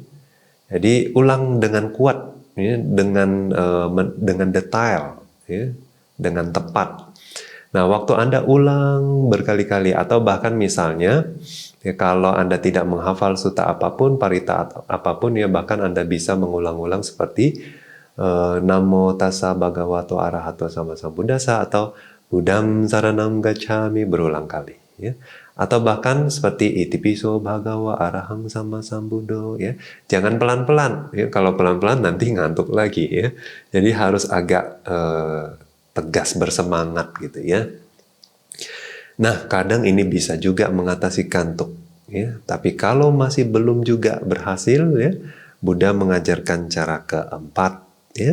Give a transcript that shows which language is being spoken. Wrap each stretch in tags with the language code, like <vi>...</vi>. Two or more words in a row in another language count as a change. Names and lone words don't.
<id>Jadi ulang dengan kuat, ya, dengan detail, ya, dengan tepat. Nah, waktu Anda ulang berkali-kali atau bahkan misalnya, ya, kalau Anda tidak menghafal sutta apapun, parita apapun, ya bahkan Anda bisa mengulang-ulang seperti</id> <pi>Namo tassa bhagavato arahato sama sambuddhassa</pi> <id>atau</id> <pi>Buddham saranam gacchami</pi> <id>berulang kali, ya. Atau bahkan seperti</id> <pi>itipiso bhagawa arahang sama sambuddho,</pi> <id>ya. Jangan pelan-pelan, ya. Kalau pelan-pelan nanti ngantuk lagi, ya. Jadi harus agak tegas, bersemangat gitu, ya. Nah, kadang ini bisa juga mengatasi kantuk, ya. Tapi kalau masih belum juga berhasil, ya, Buddha mengajarkan cara keempat, ya.</id>